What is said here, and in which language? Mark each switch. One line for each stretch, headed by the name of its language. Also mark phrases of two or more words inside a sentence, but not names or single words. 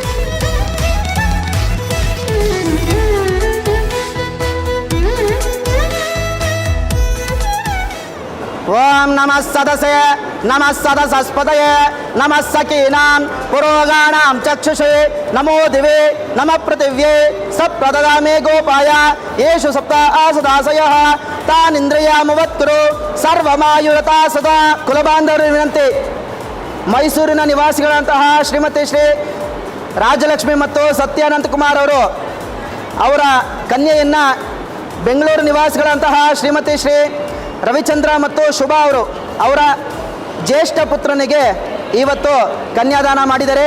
Sanskrit: ओम नमः सदसे नमः सदसस्पतये नमः सकीनां पुरोगाणां चक्षुषे नमो दिवे नमः पृथिव्ये सप्रददामे गोपाय येषु सप्त आसदासयः तानिन्द्रियामुवत्कुरु सर्वमायुरता सदा
Kannada: ಕುಲಬಾಂಧವರ ವಿನಂತಿ ಮೈಸೂರಿನ ನಿವಾಸಿಗಳಂತಹ ಶ್ರೀಮತಿ ಶ್ರೀ ರಾಜಲಕ್ಷ್ಮಿ ಮತ್ತು ಸತ್ಯಾನಂದ ಕುಮಾರ್ ಅವರ ಕನ್ಯೆಯನ್ನು ಬೆಂಗಳೂರು ನಿವಾಸಿಗಳಂತಹ ಶ್ರೀಮತಿ ಶ್ರೀ ರವಿಚಂದ್ರ ಮತ್ತು ಶುಭಾ ಅವರ ಜ್ಯೇಷ್ಠ ಪುತ್ರನಿಗೆ ಇವತ್ತು ಕನ್ಯಾದಾನ ಮಾಡಿದ್ದಾರೆ.